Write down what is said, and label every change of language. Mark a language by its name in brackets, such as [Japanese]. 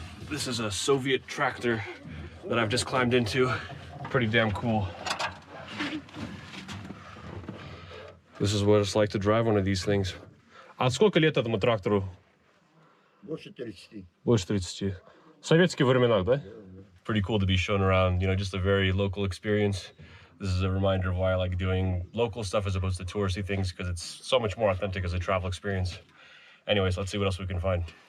[English] This is a Soviet tractor that I've just climbed into. Pretty damn cool. This is what it's like to drive one of these things. [Russian] А сколько лет этому трактору? Больше 30. Больше 30. В советских временах, да? [English] Pretty cool to be shown around, just a very local experience. This is a reminder of why I like doing local stuff as opposed to touristy things, because it's so much more authentic as a travel experience. Anyways, let's see what else we can find.